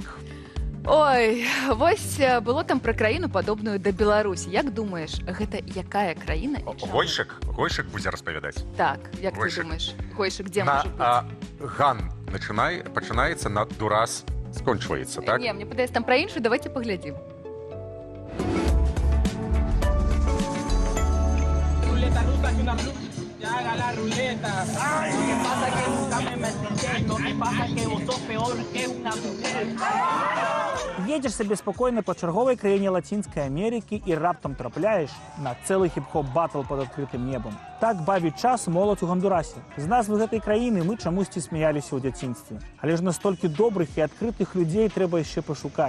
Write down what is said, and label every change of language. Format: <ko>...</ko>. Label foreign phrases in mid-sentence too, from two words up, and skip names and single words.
<be>Ой, вось было там пра краіну падобную да Беларусі. Як думаеш, гэта якая краіна? Гойшык будзе распавядаць. Так, як ты думаеш? Гойшык дзе можа быць? Ган пачынаецца, на Дурас скончваецца, так? Не, мне падаецца там пра іншую, давайте паглядзім.</be> <es>Ruleta rusa que una ya haga la ruleta. Ay, ¿qué pasa que nunca me metiste? Lo que pasa que vos sos peor que una mujer.</es> <be>Едзеш сабе спакойна па чарговай краіне Лацінскай Амерыкі і раптам трапляеш на цэлы хіп-хоп батл пад адкрытым небам. Так бавіць час моладзь у Гондурасе. З назвы гэтай краіны мы чамусьці смяяліся ў дзяцінстве. Але ж настолькі добрых і адкрытых людзей трэба яшчэ пашукаць.</be>